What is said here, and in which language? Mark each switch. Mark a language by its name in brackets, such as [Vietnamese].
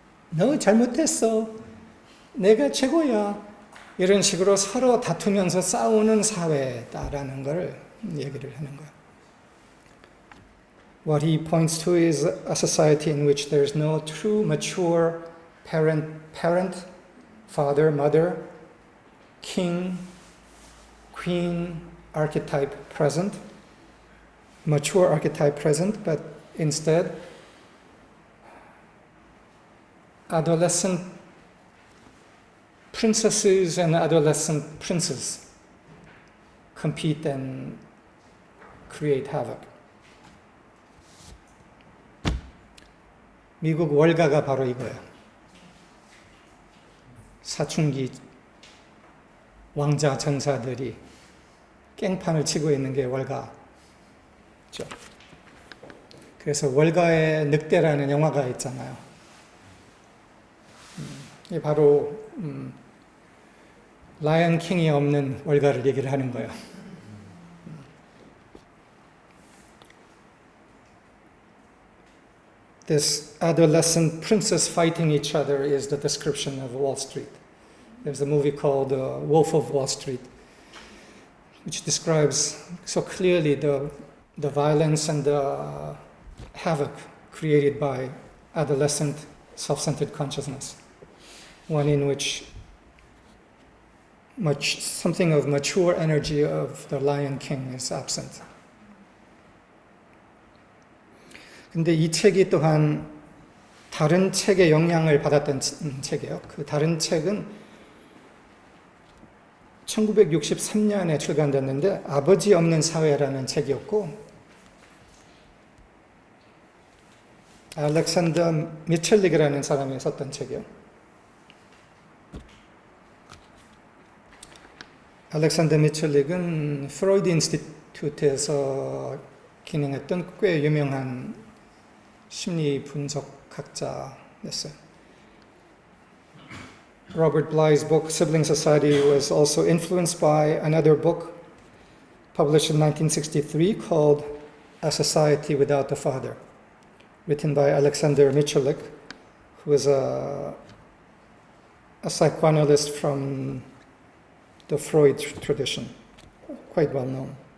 [Korean] 너 잘못했어, 내가 최고야, 이런 식으로 서로 다투면서 싸우는 사회다라는 걸 얘기를 하는 거야. [English] What he points to is a society in which there's no true mature parent, father, mother, king, queen archetype present, mature archetype present, but instead adolescent princesses and adolescent princes compete and create havoc. [Korean] 미국 월가가 바로 이거예요. 사춘기 왕자 전사들이 깽판을 치고 있는 게 월가죠. 그래서 월가의 늑대라는 영화가 있잖아요. 이게 바로 라이언 킹이 없는 월가를 얘기를 하는 거예요. [English] This adolescent princess fighting each other is the description of Wall Street. There's a movie called Wolf of Wall Street, which describes so clearly the violence and the havoc created by adolescent self-centered consciousness, one in which something of mature energy of the Lion King is absent. [Korean] 근데 이 책이 또한 다른 책의 영향을 받았던 책이에요. 그 다른 책은 1963년에 출간됐는데 아버지 없는 사회라는 책이었고, 알렉산더 미첼릭이라는 사람이 썼던 책이에요. 알렉산더 미첼릭은 프로이드 인스티튜트에서 기능했던 꽤 유명한 심리 분석학자였어요. [English] Robert Bly's book Sibling Society was also influenced by another book published in 1963 called A Society Without a Father, written by Alexander Michalik, who was a psychoanalyst from the Freud tradition, quite well known.